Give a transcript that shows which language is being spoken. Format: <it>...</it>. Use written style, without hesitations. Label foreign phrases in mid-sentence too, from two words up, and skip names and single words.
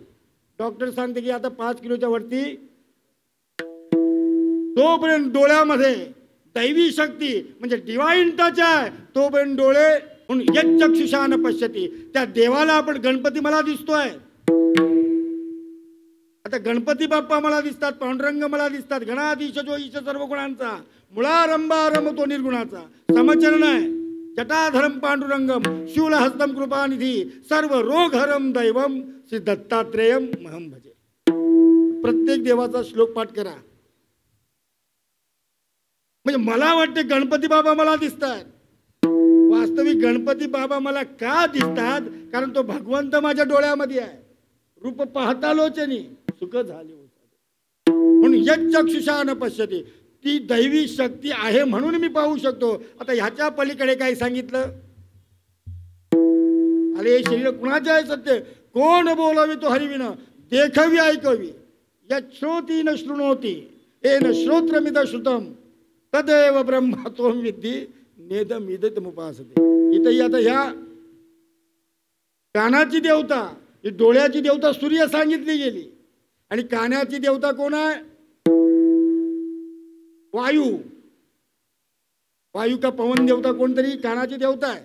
<mr>डॉक्टर सांगते की आता 5 किलोच्या वरती. तोपर्यंत डोळ्यामध्ये दैवी शक्ती म्हणजे</mr> <en>divine touch</en> <mr>आहे, तोपर्यंत डोळे</mr> <sa>यच्चक्षुषा न पश्यती.</sa> <mr>त्या देवाला आपण गणपती मला दिसतोय. आता गणपती बाप्पा मला दिसतात, पांडुरंग मला दिसतात. गणाधीश जो ईश सर्व गुणांचा, मुळारंभा रमतो निर्गुणाचा. समचरण आहे.</mr> <sa>जटाधरम पांडुरंगम शूलहस्तम कृपानिधी सर्व रोगहरम दैवम श्री दत्तात्रेयम महम भजे.</sa> <mr>प्रत्येक देवाचा श्लोक पाठ करा. म्हणजे मला वाटते गणपती बाबा मला दिसतात. वास्तविक गणपती बाबा मला का दिसतात? कारण तो भगवंत माझ्या डोळ्यामध्ये आहे. रूप पाहता लोचनी सुख झाले म्हणून</mr> <sa>यच्चक्षुषा न पश्यती.</sa> <mr>ती दैवी शक्ती आहे म्हणून मी पाहू शकतो. आता ह्याच्या पलीकडे काय सांगितलं? अरे हे शरीर कुणाचे आहे सत्य? कोण बोलावी तो हरिविन, देखवी ऐकवी.</mr> <sa>यच्छ्रोती न शृणोती येन श्रोत्रमिद श्रुतम तदेव ब्रह्म त्वं विद्धी नेदमिदमुपासते.</sa> <mr>इथंही आता ह्या कानाची देवता, ही डोळ्याची देवता सूर्य सांगितली गेली, आणि कानाची देवता कोण आहे? वायू. वायू का पवन देवता कोणतरी कानाची देवता आहे.</mr>